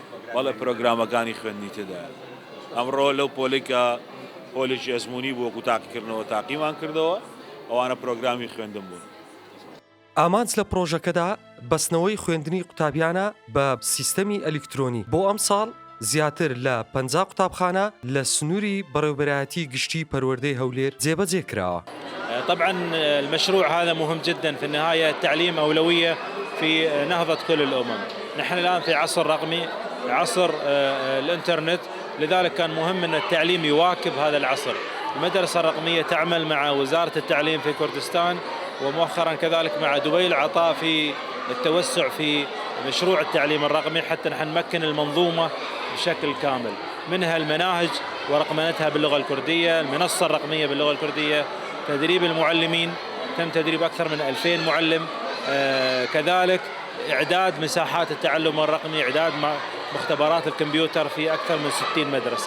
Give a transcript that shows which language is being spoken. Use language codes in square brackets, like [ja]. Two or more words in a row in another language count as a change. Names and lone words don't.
[ckb] بەڵێ پرۆگرامەکانی خوێندنی تێدایە ئەمڕۆ لەو پۆلەی کە پۆلێکی ئەزمموی بووە و تاقیکردنەوە تاقیمان کردەوە ئەوانە پرۆگرامی خوێندن بوون. ئامانج لە پرۆژەکەدا بەستنەوەی خوێندنی قوتابیانە بە سیستەمی ئەلکترۆنی بۆ ئەم ساڵ زیاتر لە 50 قوتابخانە لە سنووری بەڕێوەبەرایەتی گشتی پەروەردەی هەولێر جێبەجێ کراوە. [ar] طبعا المشروع هذا مهم جدا، في النهاية التعليم أولوية في نهضة كل الأمم. نحن الآن في عصر رقمي، عصر الإنترنت، لذلك كان مهم أن التعليم يواكب هذا العصر. المدرسة الرقمية تعمل مع وزارة التعليم في كردستان ومؤخرا كذلك مع دبي العطاء في التوسع في مشروع التعليم الرقمي حتى نحن نمكن المنظومة بشكل كامل، منها المناهج ورقمنتها باللغة الكردية، المنصة الرقمية باللغة الكردية، تدريب المعلمين، تم تدريب أكثر من 2000 معلم، كذلك إعداد مساحات التعلم الرقمي، إعداد مختبرات الكمبيوتر في أكثر من 60 مدرسة.